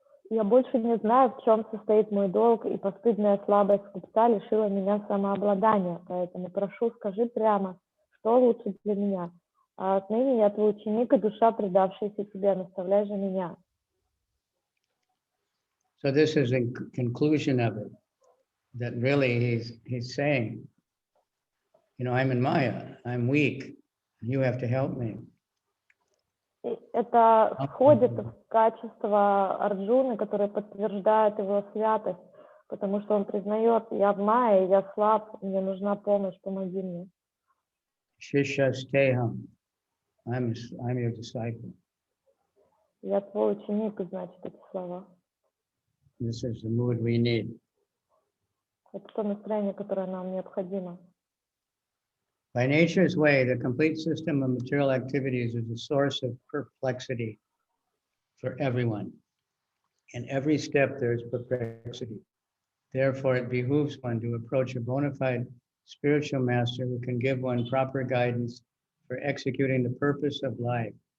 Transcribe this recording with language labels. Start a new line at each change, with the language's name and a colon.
Russian: Я больше не знаю, в чем состоит мой долг, и постыдная слабость купца лишила меня самообладания. Поэтому прошу, скажи прямо, что лучше для меня. А отныне я твой ученик и душа, предавшаяся тебе, наставляй же меня.
English: So this is the conclusion of it, that really he's saying, you know, I'm in Maya, I'm weak, you have to help me.
Russian: Это входит в качество Арджуны, которое подтверждает его святость, потому что он признает, я в Майе, я слаб, мне нужна помощь, помоги мне.
English: Shishasteham, I'm your disciple.
Russian: Я твой ученик, значит, эти слова.
English: This is the mood we need.
Russian: Это то настроение, которое нам необходимо.
English: By nature's way, the complete system of material activities is a source of perplexity for everyone. In every step, there is perplexity. Therefore, it behooves one to approach a bona fide spiritual master who can give one proper guidance for executing the purpose of life.